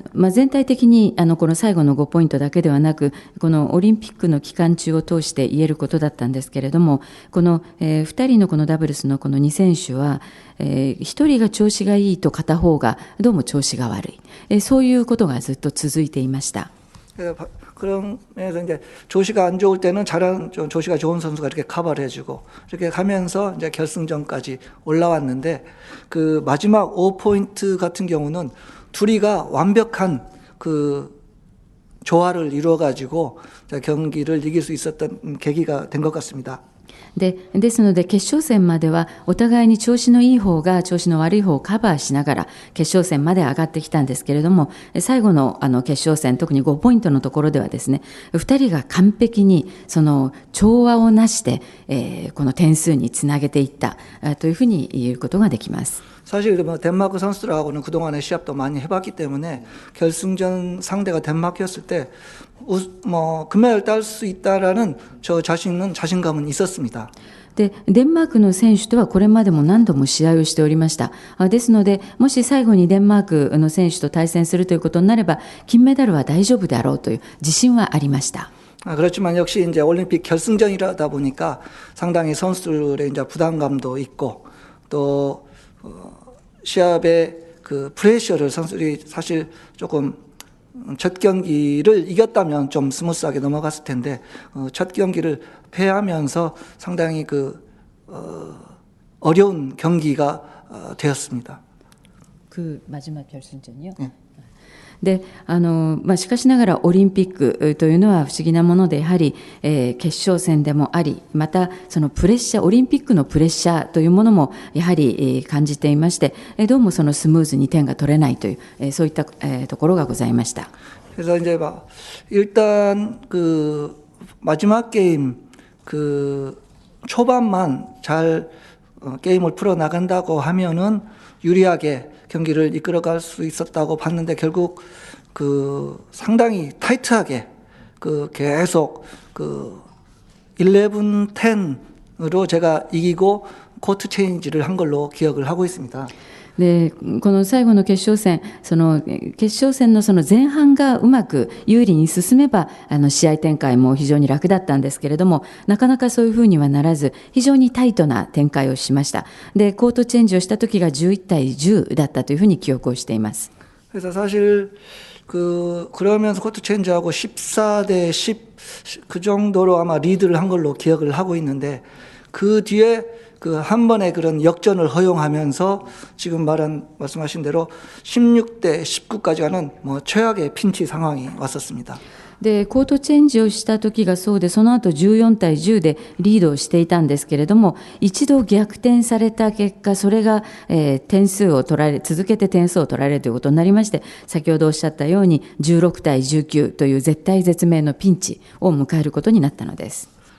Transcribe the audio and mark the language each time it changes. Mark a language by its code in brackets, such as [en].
[ja] 全体的にこの最後の5ポイントだけではなく、このオリンピックの期間中を通して言えることだったんですけれども、この2人のこのダブルスのこの2選手は、1人が調子がいいと片方がどうも調子が悪い、そういうことがずっと続いていました。 [ko] 그런 면에서 이제 조시가 안 좋을 때는 조시가 좋은 선수가 이렇게 커버를 해주고 이렇게 가면서 이제 결승전까지 올라왔는데, 그 마지막 5포인트 같은 경우는 둘이가 완벽한 그 조화를 이루어가지고 경기를 이길 수 있었던 계기가 된 것 같습니다. [ja] ですので決勝戦まではお互いに調子のいい方が調子の悪い方をカバーしながら決勝戦まで上がってきたんですけれども、最後の決勝戦、特に5ポイントのところではですね、2人が完璧にその調和をなして、この点数につなげていったというふうに言うことができます。 [ko] 사실 뭐 덴마크 선수들하고는 그동안에 시합도 많이 해봤기 때문에 결승전 상대가 덴마크였을 때 뭐 금메달 딸 수 있다라는 자신감은 있었습니다. [ja] でデンマークの選手とはこれまでも何度も試合をしておりました。ですので、もし最後にデンマークの選手と対戦するということになれば、金メダルは大丈夫であろうという自信はありました。 [ko] 그렇지만 역시 이제 올림픽 결승전이라다 보니까 상당히 선수들의 이제 부담감도 있고 또 시합의 그 프레셔를 선수들이 사실 조금 첫 경기를 이겼다면 좀 스무스하게 넘어갔을 텐데 첫 경기를 패하면서 상당히 어려운 경기가 되었습니다. 그 마지막 결승전이요? 네. [ja] でしかしながらオリンピックというのは不思議なもので、やはり、決勝戦でもあり、またそのプレッシャー、オリンピックのプレッシャーというものもやはり、感じていまして、どうもそのスムーズに点が取れないという、そういった、ところがございました。 [ko] 그래서 이제 일단 그 마지막 게임 그 초반만 잘 게임을 풀어 나간다고 하면은 유리하게 경기를 이끌어갈 수 있었다고 봤는데 결국 그 상당히 타이트하게 그 계속 그 11-10으로 제가 이기고 코트 체인지를 한 걸로 기억을 하고 있습니다. [ja] でこの最後の決勝戦、決勝戦のその前半がうまく有利に進めば試合展開も非常に楽だったんですけれども、なかなかそういうふうにはならず、非常にタイトな展開をしました。でコートチェンジをした時が11対10だったというふうに記憶をしています。 [ko] 그래서 사실 그러면서 코트 체인지하고 14대 10 그 정도로 아마 리드를 한 걸로 기억을 하고 있는데, 그 뒤에 그 한 번의 그런 역전을 허용하면서 지금 말씀하신 대로 16대 19까지 가는 뭐 최악의 핀치 상황이 왔었습니다. [ja] でコートチェンジをした時がそうで、その後14対10でリードをしていたんですけれども、一度逆転された結果、それが、点数を取られ、続けて点数を取られるということになりまして、先ほどおっしゃったように16対19という絶対絶命のピンチを迎えることになったのです。